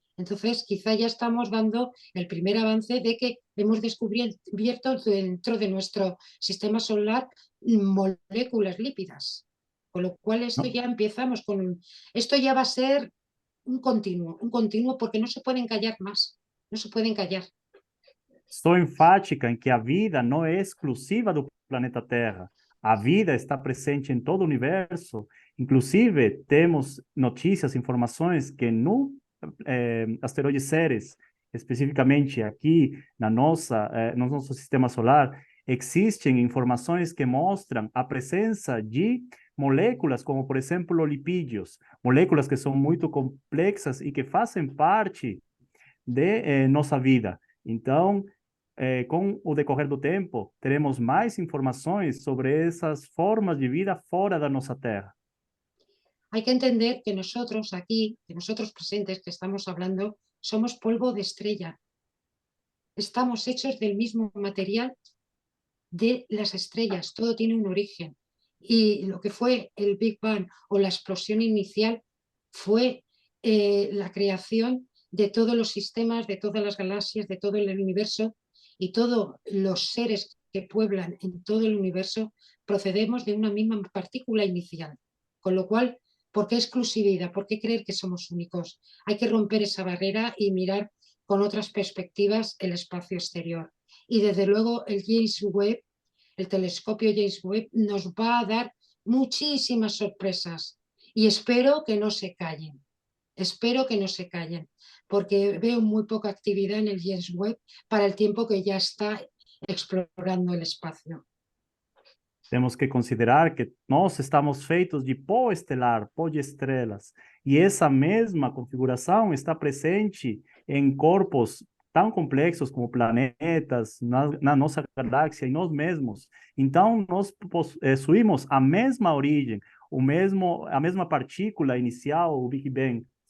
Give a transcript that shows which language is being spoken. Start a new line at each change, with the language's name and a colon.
Spanish: Entonces, quizá ya estamos dando el primer avance de que hemos descubierto dentro de nuestro sistema solar moléculas lípidas. Con lo cual, esto ¿No? ya empezamos con... Esto ya va a ser un continuo porque no se pueden callar más, no se pueden callar.
Portuguese: Estou enfática em que a vida não é exclusiva do planeta Terra. A vida está presente em todo o universo. Inclusive, temos notícias, informações que no asteroide Ceres, especificamente aqui no nosso sistema solar, existem informações que mostram a presença de moléculas, como por exemplo lipídios, moléculas que são muito complexas e que fazem parte de nossa vida. Então, com o decorrer do tempo, teremos mais informações sobre essas formas de vida fora da nossa Terra.
Spanish: Hay que entender que nosotros aquí, que nosotros presentes que estamos hablando, somos polvo de estrella. Estamos hechos del mismo material de las estrellas, todo tiene un origen. Y lo que fue el Big Bang o la explosión inicial fue la creación de todos los sistemas, de todas las galaxias, de todo el universo, y todos los seres que pueblan en todo el universo procedemos de una misma partícula inicial. Con lo cual, ¿por qué exclusividad? ¿Por qué creer que somos únicos? Hay que romper esa barrera y mirar con otras perspectivas el espacio exterior. Y desde luego el James Webb, el telescopio James Webb, nos va a dar muchísimas sorpresas y espero que no se callen. Espero que no se callen, porque veo muy poca actividad en el James Webb para el tiempo que ya está explorando el espacio.
Portuguese: Temos que considerar que nós estamos feitos de pó estelar, pó de estrelas, e essa mesma configuração está presente em corpos tão complexos como planetas, na nossa galáxia e nós mesmos. Então, nós possuímos a mesma origem, a mesma partícula inicial, o Big Bang.